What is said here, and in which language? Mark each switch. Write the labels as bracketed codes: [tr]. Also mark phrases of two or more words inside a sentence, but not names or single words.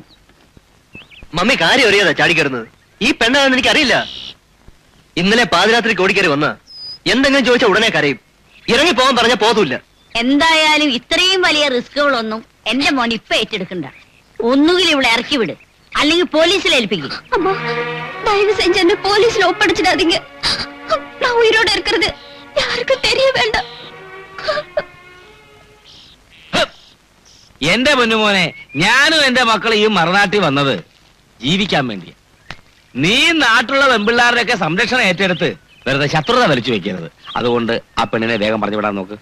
[ml] മമ്മി കാര്യം അറിയാതാ ചാടിക്കറുന്നത്. ഈ പെണ്ണാണെന്ന് എനിക്കറിയില്ല. ഇന്നലെ പാതിരാത്രിക്ക് ഓടിക്കറി വന്ന എന്തെങ്കിലും ചോദിച്ചാൽ ഉടനെ കരയും. ഇറങ്ങി പോകാൻ പറഞ്ഞാൽ പോതൂല്ല. എന്തായാലും ഇത്രയും വലിയ റിസ്കുകളൊന്നും എന്റെ മോൻ ഇപ്പൊ ഏറ്റെടുക്കണ്ട. ഒന്നുകിൽ ഇവിടെ ഇറക്കി വിട്, അല്ലെങ്കിൽ പോലീസിൽ ഏൽപ്പിക്കും. [ta] அம்மா, தயவு செஞ்சு என்ன போலீஸ்ல ஒப்படைச்சிடாதீங்க. நான் உயிரோட இருக்கிறது யாருக்கும் தெரிய வேண்டாம். [ml] എന്റെ പൊന്നുമോനെ, ഞാനും എന്റെ മക്കളും ഈ മറുനാട്ടിൽ വന്നത് ജീവിക്കാൻ വേണ്ടിയാ. നീ നാട്ടിലുള്ള വെമ്പിള്ളാരുടെയൊക്കെ സംരക്ഷണം ഏറ്റെടുത്ത് വെറുതെ ശത്രുത വലിച്ചു വെക്കരുത്. അതുകൊണ്ട് ആ പെണ്ണിനെ വേഗം പറഞ്ഞു വിടാൻ നോക്ക്.